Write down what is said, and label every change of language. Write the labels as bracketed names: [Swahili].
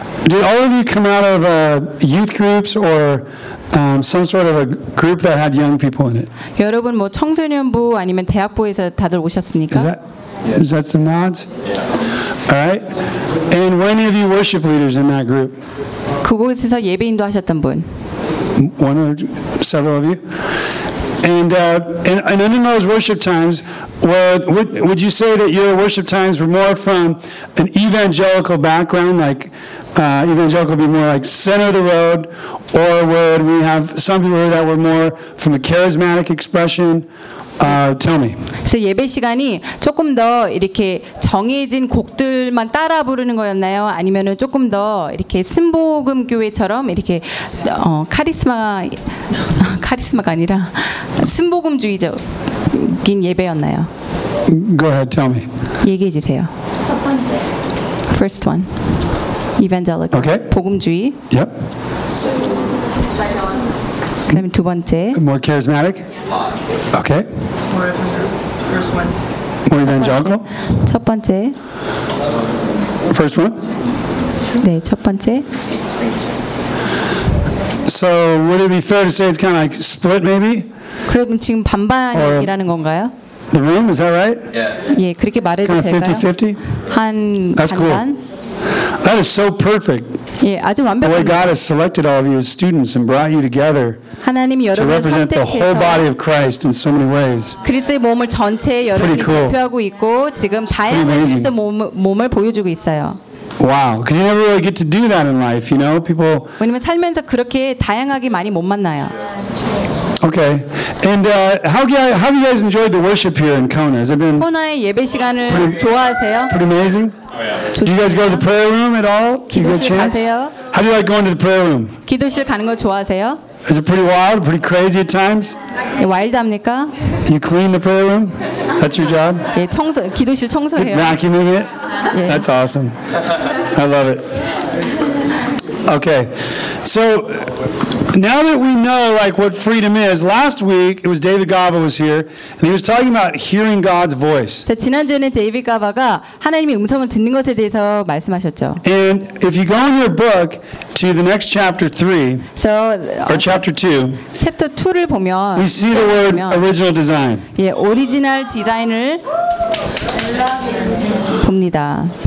[English] Did all of you come out of youth groups or some sort of a group that had young people in it? [Korean] 여러분 뭐 청소년부 아니면 대학부에서 다들 오셨습니까? [English] Is that some nods? Yeah. All right. And were any of you worship leaders in that group? [Korean] 그곳에서 예배인도 하셨던 분. [English] One or several of you. And in those worship times, would you say that your worship times were more from an evangelical background, like? Evangelical be more like center of the road, or would we have some people that were more from a charismatic expression? Tell me. [Korean] So 예배 시간이 조금 더 이렇게 정해진 곡들만 따라 부르는 거였나요? 아니면은 조금 더 이렇게 순복음 교회처럼 이렇게 카리스마가 아니라 순복음주의적인 예배였나요? [English] Go ahead, tell me. [Korean] 얘기해 주세요. [English] First one. Evangelical. Okay. [Korean] 복음주의. [English] Yep. Second. [Korean] 그다음에 두 번째. [English] More charismatic. Okay. More evangelical. First one. More evangelical. [Korean] 첫 번째. [English] First one. [Korean] 네, 첫 번째. [English] So would it be fair to say it's kind of like split, maybe? [Korean] 그럼 지금 반반이라는 건가요? [English] The room, is that right? Yeah. [Korean] 예, 그렇게 말해도 될까요? [English] Kind of 50-50. [Korean] 한 [English] That's [Korean] 반반. [English] Cool. That is so perfect. [Korean] 예, 아주 완벽한. [English] The way God has selected all of you as students and brought you together to represent the whole body of Christ in so many ways. [Korean] 그리스도의 몸을 전체 여러분이 대표하고 있고 지금 다양한 그리스도 몸을 보여주고 있어요. [English] Wow, because you never really get to do that in life, you know, people. [Korean] 왜냐면 살면서 그렇게 다양하게 많이 못 만나요. [English] Okay. And how have you guys enjoyed the worship here in Kona? Has it been [Korean] Kona의 예배 시간을 좋아하세요? [English] Pretty amazing. Do you guys go to the prayer room at all? [Korean] 기도실 가세요? [English] How do you like going to the prayer room? [Korean] 기도실 가는 거 좋아하세요? [English] Is it pretty wild, pretty crazy at times? [Korean] 예, 와일드합니까? [English] You clean the prayer room? That's your job? [Korean] 예, 청소, 기도실 청소해요. [English] Vacuuming it? That's awesome. I love it. Okay. So now that we know like what freedom is, last week it was David Gava was here and he was talking about hearing God's voice. [Korean] 지난주에 데이비드 가바가 하나님의 음성을 듣는 것에 대해서 말씀하셨죠. [English] And if you go in your book to the next chapter 3, so, or chapter 2. [Korean] Chapter 2를 보면 [English] we see the word original design. [Korean] 예, 오리지널 디자인을 봅니다.